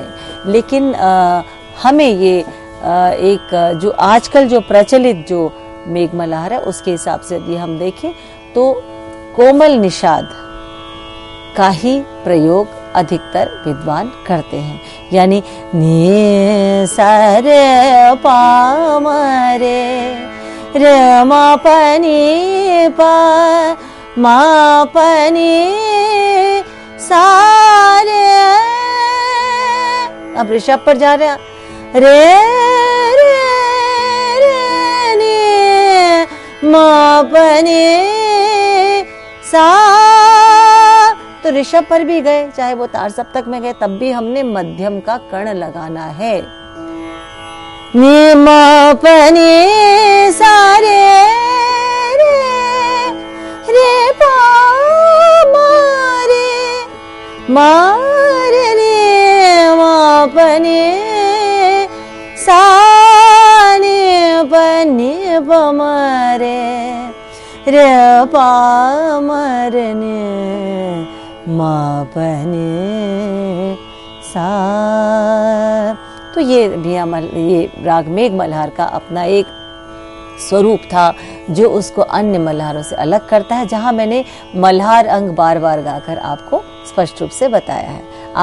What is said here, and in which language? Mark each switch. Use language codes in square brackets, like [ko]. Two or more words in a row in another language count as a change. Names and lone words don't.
[hi] लेकिन हमें ये एक जो आजकल जो प्रचलित जो मेघ मल्हार है उसके हिसाब से यदि हम देखें तो कोमल निषाद का ही प्रयोग अधिकतर विद्वान करते हैं। यानी नी सा रे पा रे रे मा प नी पा मा प नी सा रे। अब ऋषभ पर जा रहे हैं, रे रे रे नी मा प नी सा। तो ऋषभ पर भी गए, चाहे वो तार सप्तक में गए, तब भी हमने मध्यम का कर्ण लगाना है। नी मा प नी सा रे रे रे पा मा रे नी मा प नी सा नी प नी प म रे पा म रे नी मा प नी सा। तो ये राग मेघ मल्हार का अपना एक स्वरूप था जो उसको अन्य मल्हारों से अलग करता है, जहां मैंने मल्हार अंग बार बार गाकर आपको स्पष्ट रूप से बताया है।